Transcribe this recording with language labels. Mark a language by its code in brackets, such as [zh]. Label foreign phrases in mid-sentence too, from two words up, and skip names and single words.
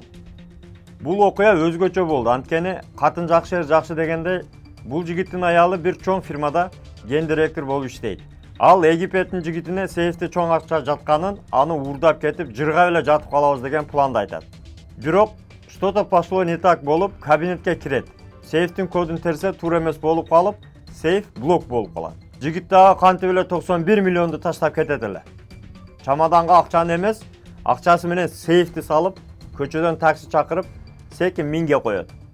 [ky] Бул окуя өзгөчө болду, анткени катын жакшы жакшы дегенде бул жигиттин аялы бир чоң фирмада гендиректор болуп иштейт. Ал Египеттин жигитине сейфте чоң акча жатканын, аны уурдап кетип, жыргап эле жатып калабыз деген планды айтат. Бирок [ru] что-то пошло не так [ky] болуп, кабинетке кирет. Сейфтин кодун терсе туура эмес болуп калып, сейф блок болуп калат. Жигит дагы кантип эле 91 миллионду таштап кетет эле. Чамаданга акчаны эмес, акчасы менен сейфти салып, көчөдөн такси чакырып, секин минге коет.